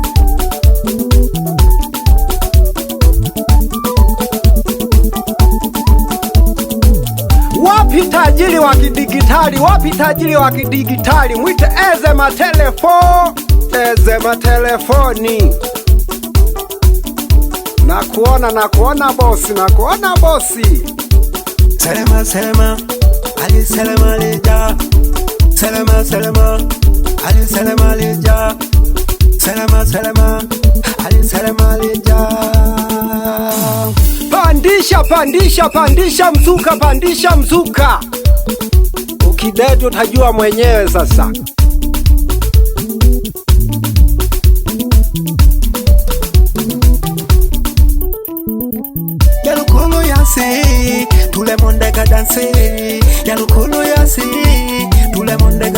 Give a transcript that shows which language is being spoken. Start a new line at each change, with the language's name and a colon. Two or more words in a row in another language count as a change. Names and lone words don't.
Swahili: Wapi tajiri wa kidigitali, wapi tajiri wa kidigitali. Mwite eze matelefoni, eze matelefoni. Nakuona bosi, nakuona bosi. Selema, selema, ali selema leja. Selema, selema, ali selema leja. Selema, selema, ali selema leja. Pandisha, pandisha, pandisha mzuka, pandisha mzuka. Ukidedi utajua mwenyewe sasa.
Lingala: Yalukolo yase,
French: tout le monde a dansé.
Lingala: Yalukolo yase,
French: tout le monde